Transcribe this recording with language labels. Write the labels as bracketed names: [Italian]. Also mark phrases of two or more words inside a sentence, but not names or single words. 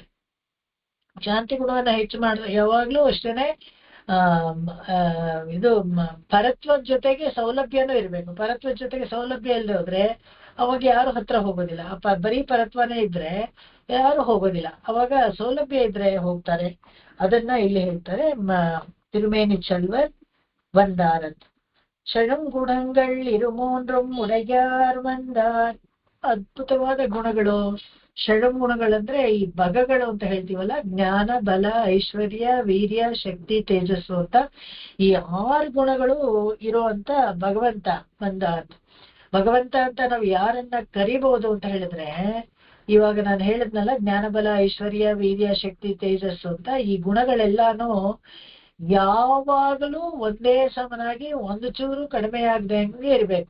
[Kannada] ಶಾಂತಿ ಗುಣವನ್ನ ಹೆಚ್ಚು ಮಾಡಿದ್ರೆ ಯಾವಾಗ್ಲೂ ಅಷ್ಟೇನೆ ಇದು ಪರತ್ವದ ಜೊತೆಗೆ ಸೌಲಭ್ಯನೂ ಇರ್ಬೇಕು. ಪರತ್ವದ ಜೊತೆಗೆ ಸೌಲಭ್ಯ ಇಲ್ಲದೆ ಹೋದ್ರೆ ಅವಾಗ ಯಾರು ಹತ್ರ ಹೋಗೋದಿಲ್ಲ. ಬರೀ ಪರತ್ವನೇ ಇದ್ರೆ ಯಾರು ಹೋಗೋದಿಲ್ಲ. ಅವಾಗ ಸೌಲಭ್ಯ ಇದ್ರೆ ಹೋಗ್ತಾರೆ. ಅದನ್ನ ಇಲ್ಲಿ ಹೇಳ್ತಾರೆ, [Tamil] திருமேனி செல்வர் வந்தார். செழுங்குணங்கள் இருமூன்றும் உடையார் வந்தார். [Kannada] ಅದ್ಭುತವಾದ ಗುಣಗಳು. ಷಡ್ಗುಣಗಳಂದ್ರೆ ಈ ಬಗಗಳು ಅಂತ ಹೇಳ್ತೀವಲ್ಲ, ಜ್ಞಾನ, ಬಲ, ಐಶ್ವರ್ಯ, ವೀರ್ಯ, ಶಕ್ತಿ, ತೇಜಸ್ಸು ಅಂತ ಈ 6 ಗುಣಗಳು ಇರುವಂತ ಭಗವಂತ ಬಂದ. ಭಗವಂತ ಅಂತ ನಾವು ಯಾರನ್ನ ಕರಿಬಹುದು ಅಂತ ಹೇಳಿದ್ರೆ, ಇವಾಗ ನಾನು ಹೇಳಿದ್ನಲ್ಲ, ಜ್ಞಾನ, ಬಲ, ಐಶ್ವರ್ಯ, ವೀರ್ಯ, ಶಕ್ತಿ, ತೇಜಸ್ಸು ಅಂತ ಈ ಗುಣಗಳೆಲ್ಲಾನು ಯಾವಾಗಲೂ ಒಂದೇ ಸಮನಾಗಿ ಒಂದು ಚೂರು ಕಡಿಮೆ ಆಗದಂಗೆ ಇರ್ಬೇಕು.